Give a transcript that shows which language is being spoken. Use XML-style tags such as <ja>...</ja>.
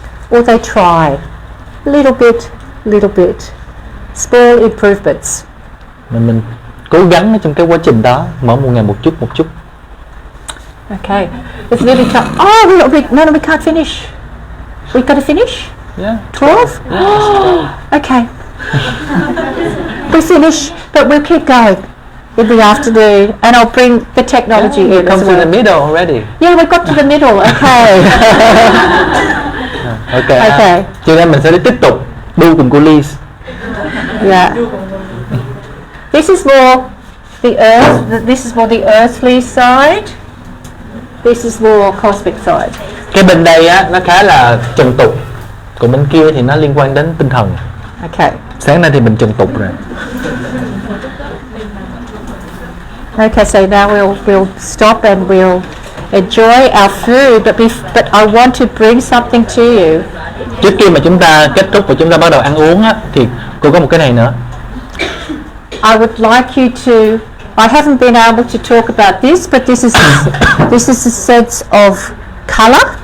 <en>Or they try little bit, small improvements.</en> <vi>Mình cố gắng trong cái quá trình đó, mỗi một ngày một chút.</vi> <en>Okay, it's nearly time. Oh, a little bit. No, we can't finish. We've got to finish. Yeah. 12? Yeah. Okay. We finish, but we'll keep going in the afternoon, and I'll bring the technology in as Come to well. the middle already. Yeah, we got to the middle. Okay. Okay.</en> <vi>Cho nên mình sẽ tiếp tục đu cùng cô Liz.</vi> <en>Yeah. This is more the earth. This is more the earthly side. This is more cosmic side.</en> <vi>Cái bên đây á nó khá là trần tục, còn bên kia thì nó liên quan đến tinh thần.</vi> <en>Okay.</en> <vi>Sáng nay thì mình trần tục rồi.</vi> <en>Okay, so now we'll stop and we'll enjoy our food, but I want to bring something to you.</en> <vi>Trước khi mà chúng ta kết thúc và chúng ta bắt đầu ăn uống á, thì cô có một cái này nữa.</vi> <en>I would like you to. I haven't been able to talk about this, but this is a sense of color.</en>